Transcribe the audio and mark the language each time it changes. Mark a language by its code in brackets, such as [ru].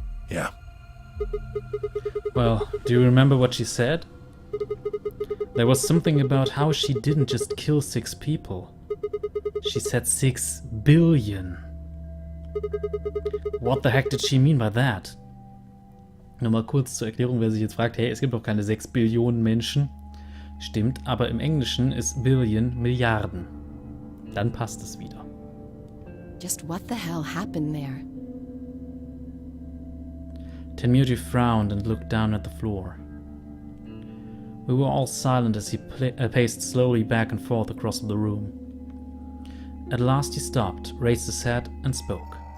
[en] Yeah. Well, do you remember what she said? There was something about how she didn't just kill 6 people. She said 6 billion. What the heck did she mean by that? [de] Nochmal kurz zur Erklärung, wer sich jetzt fragt, hey, es gibt doch keine 6 Billionen Menschen. Stimmt, aber im Englischen ist Billion Milliarden. Dann passt es wieder. [en] Just what the hell happened there? Tenmuji frowned and looked down at the floor. We were all silent as he paced slowly back and forth across the room. At last he stopped, raised his head, and spoke.